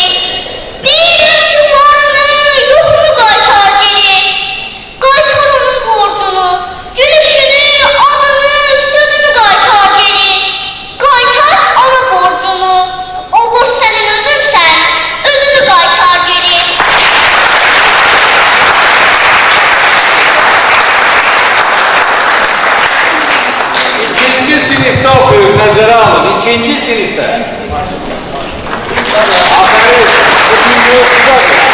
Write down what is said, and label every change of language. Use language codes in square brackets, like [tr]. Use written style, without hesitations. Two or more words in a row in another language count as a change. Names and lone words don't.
[az] Deyirəm ki varını, yoxunu qaytar geri. Qaytar onun borcunu, gülüşünü, adını, sözünü qaytar geri. Qaytar ana borcunu, o borc sənin özünsən, özünü qaytar geri. [tr] İkinci sınıfta okuyun, [az] nəzərə alın. [tr] İkinci sınıfta. Aferin, bugün yoksuzadır.